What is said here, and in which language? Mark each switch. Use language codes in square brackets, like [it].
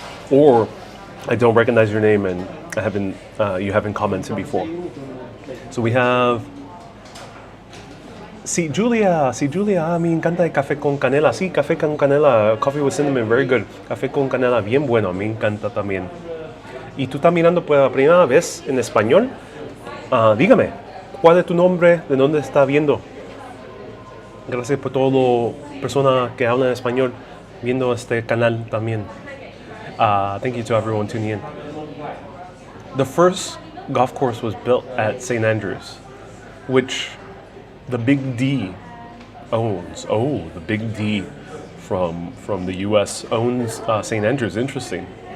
[en] Or I don't recognize your name and you haven't commented before. So we have Julia, [es] me encanta el café con canela. Sí, café con canela, [en] coffee with cinnamon, very good. [es] Café con canela, bien bueno, me encanta también. ¿Y tú estás mirando por la primera vez en español? Dígame, ¿cuál es tu nombre? ¿De dónde está viendo? Gracias por todo, persona que habla en español, viendo este canal también. [en] Thank you to everyone tuning in. The first golf course was built at St. Andrews, which the Big D owns. Oh, the Big D from the US owns St. Andrews. Interesting.